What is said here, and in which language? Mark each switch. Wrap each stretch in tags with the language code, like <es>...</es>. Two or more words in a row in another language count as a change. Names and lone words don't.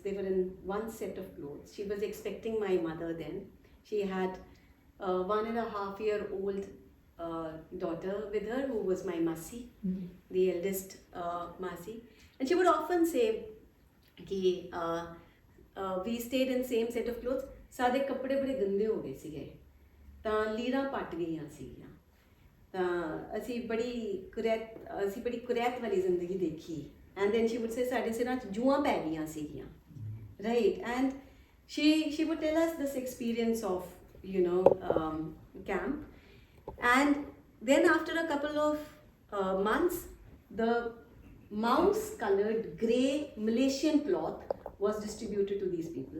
<en>They were in one set of clothes. She was expecting my mother then. She had a 1.5-year-old daughter with her who was my Masi, the eldest Masi. And she would often say, कि we stayed in same set of clothes,</en> <pa>ਸਾਰੇ ਕੱਪੜੇ ਬੜੇ ਗੰਦੇ ਹੋ ਗਏ ਸੀਗੇ, ਤਾਂ ਲੀਰਾਂ ਪੱਟ ਗਈਆਂ ਸੀਗੀਆਂ, ਤਾਂ ਅਸੀਂ ਬੜੀ ਕੁਰੈਤ ਵਾਲੀ ਜ਼ਿੰਦਗੀ ਦੇਖੀ.</pa> <en>And then she would say</en> <pa>ਸਾਡੇ ਸਿਰਾਂ 'ਚ ਜੂਆਂ ਪੈ ਗਈਆਂ ਸੀਗੀਆਂ,</pa> <en>right? And she would tell us this experience of, you know, camp. And then after a couple of months, the mouse colored grey Malaysian cloth was distributed to these people.</en>